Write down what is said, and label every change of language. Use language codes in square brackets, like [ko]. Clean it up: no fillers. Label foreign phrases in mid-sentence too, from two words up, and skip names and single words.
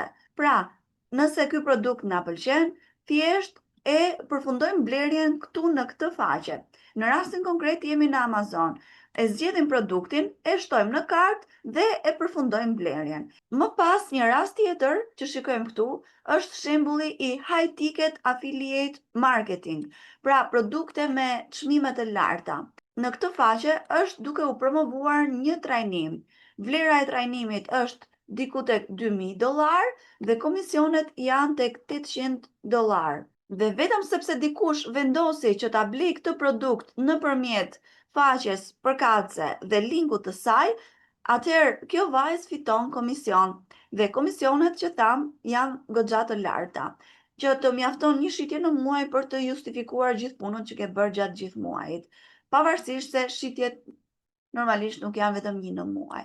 [sq] Pra, nëse ky produkt na pëlqen, thjesht e përfundojmë blerjen këtu në këtë faqe. Në rastin konkret jemi në Amazon. E zgjedhim produktin, e shtojmë në kartë dhe e përfundojmë blerjen. Më pas, një rast tjetër që shikojmë këtu është shembulli i [en] high ticket affiliate marketing, [sq] pra produkte me çmime të larta. Në këtë faqe është duke u promovuar një trajnim. Vlera e trajnimit është diku tek $2.000 dhe komisionet janë tek $800. Dhe vetëm sepse dikush vendosi që ta blej këtë produkt nëpërmjet faqes përkatëse dhe linkut të saj, atëherë kjo vajzë fiton komision dhe komisionet që tham janë goxha të larta, që të mjafton një shitje në muaj për të justifikuar gjithë punën që ke bërë gjatë gjithë muajit, pavarësisht se shitjet normalisht nuk janë vetëm një në muaj.